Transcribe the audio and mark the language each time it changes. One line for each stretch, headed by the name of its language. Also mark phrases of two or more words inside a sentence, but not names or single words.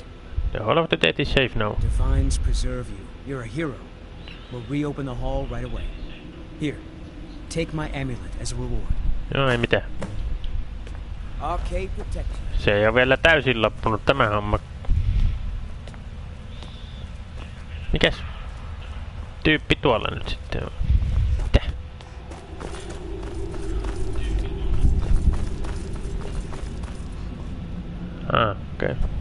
English: The Hall of the Dead is safe now. Divines preserve you. You're a hero. We'll reopen the hall right away. Here, take my amulet as a reward.
Finnish: Joo, ei mitään.
English: Arcade protection.
Finnish: Se ei ole vielä täysin loppunut tämä homma. Mikäs tyyppi tuolla nyt sitten on? Mitä? Okei.